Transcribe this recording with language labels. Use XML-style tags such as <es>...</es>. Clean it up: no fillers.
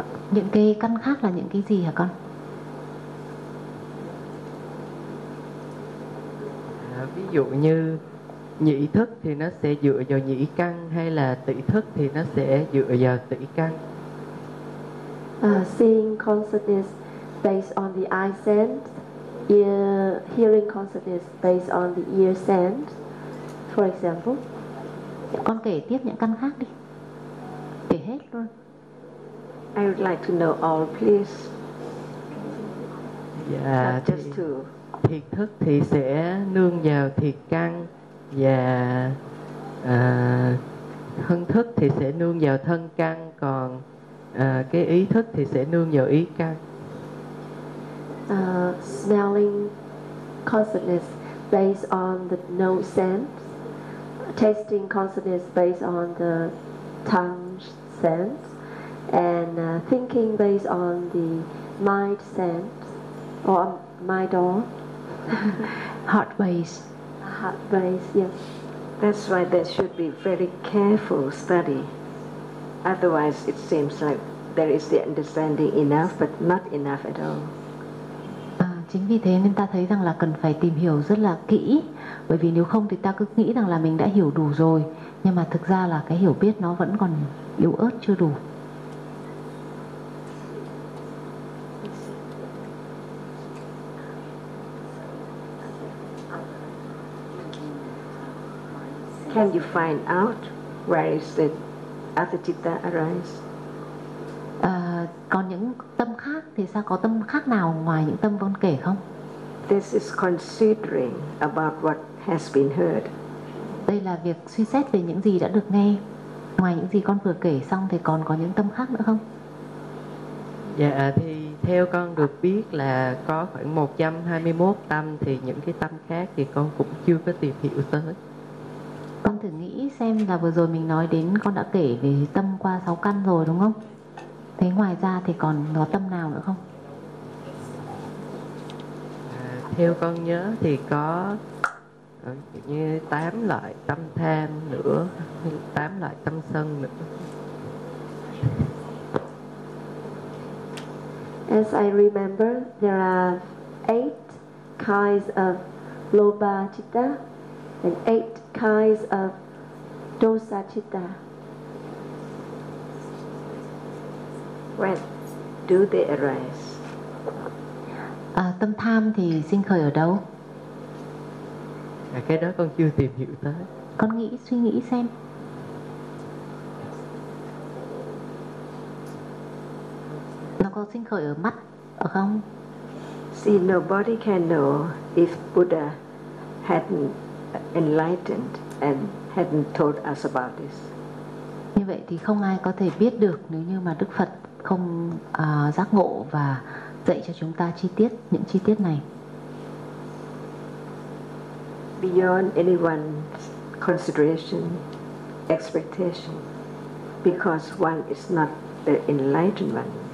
<vi>Những cái căn khác là những cái gì hả con? Ví dụ như nhị thức thì nó sẽ dựa vào nhị căn, hay là tỷ thức thì nó sẽ dựa vào tỷ căn.</vi> <en>Seeing concept is based on the eye sense. Ear, hearing concept is based on the ear sense. For example,</en> <vi>con kể tiếp những căn khác đi.</vi> <en>I would like to know all, please. Yeah, just two.</en> <vi>Thiệt thức thì sẽ nương vào thiệt căn, và thân thức thì sẽ nương vào thân căn, còn cái ý thức thì sẽ nương vào ý căn.</vi> <en>Smelling consciousness based on the nose sense. Tasting consciousness based on the tongue sense. And thinking based on the mind sense or mind on heart base. Heart base, yes. That's why there should be very careful study. Otherwise it seems like there is the understanding enough but not enough at all.</en> <vi>Chính vì thế nên ta thấy rằng là cần phải tìm hiểu rất là kỹ. Bởi vì nếu không thì ta cứ nghĩ rằng là mình đã hiểu đủ rồi. Nhưng mà thực ra là cái hiểu biết nó vẫn còn yếu ớt chưa đủ.</vi> <en>Can you find out where is the atticitta arise?</en> <vi>Còn những tâm khác thì sao, có tâm khác nào ngoài những tâm vốn kể không?</vi> <en>This is considering about what has been heard.</en> <vi>Đây là việc suy xét về những gì đã được nghe. Ngoài những gì con vừa kể xong thì còn có những tâm khác nữa không? Dạ thì theo con được biết là có khoảng 121 tâm, thì những cái tâm khác thì con cũng chưa có tìm hiểu tới. Con thử nghĩ xem là vừa rồi mình nói đến con đã kể về tâm qua 6 căn rồi đúng không? Thế ngoài ra thì còn có tâm nào nữa không? Theo con nhớ thì có như 8 loại tâm tham nữa, 8 loại tâm sân nữa.</vi> <en>As I remember, there are 8 kinds of lobha citta and 8 kinds of dosa citta. When do they arise?</en> <vi>Tâm tham thì sinh khởi ở đâu? Cái đó con chưa tìm hiểu tới. Con nghĩ, suy nghĩ xem. Nó có sinh khởi ở mắt không?</vi> <en>See, nobody can know if Buddha hadn't enlightened and hadn't told us about this.</en> <vi>Như vậy thì không ai có thể biết được nếu như mà Đức Phật không giác ngộ và dạy cho chúng ta chi tiết những chi tiết này.</vi> <en>Beyond anyone's consideration, expectation, because one is not the enlightened one.</en>